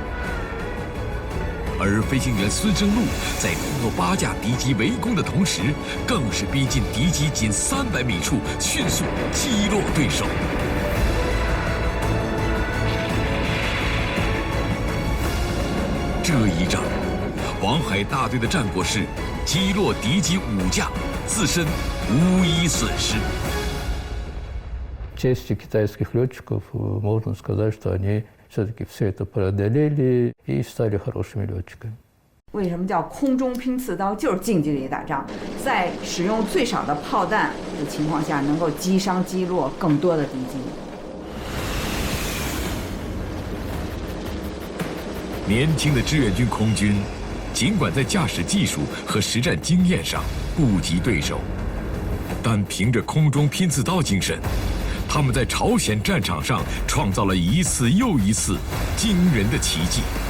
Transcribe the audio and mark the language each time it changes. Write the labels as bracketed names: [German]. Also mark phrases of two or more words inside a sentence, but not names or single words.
[Chinese] 而飞行员孙生路在突破8架敌机围攻的同时，更是逼近敌机仅300米处，迅速击落对手。这一仗，王海大队的战果是击落敌机5架，自身无一损失。 [Russian] чести китайских летчиков можно сказать, что они все-таки все это преодолели и стали хорошими летчиками. [Chinese] 为什么叫空中拼刺刀？就是近距离打仗，在使用最少的炮弹的情况下，能够击伤击落更多的敌机。年轻的志愿军空军，尽管在驾驶技术和实战经验上不及对手，但凭着空中拼刺刀精神，他们在朝鲜战场上创造了一次又一次惊人的奇迹。